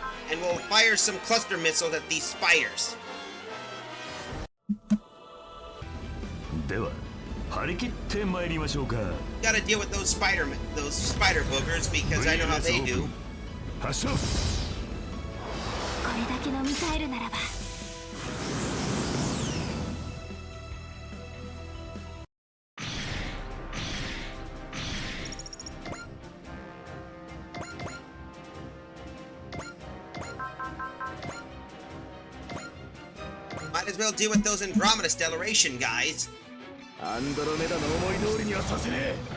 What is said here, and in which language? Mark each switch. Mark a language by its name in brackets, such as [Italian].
[English] And we'll fire some cluster missiles at these spiders. Gotta deal with those spider boogers because I know how they do. [Japanese] これだけのミサイルならば [English] Might as well deal with those Andromeda Stellation guys. [Japanese] アンドロメダの思い通りにはさせねえ。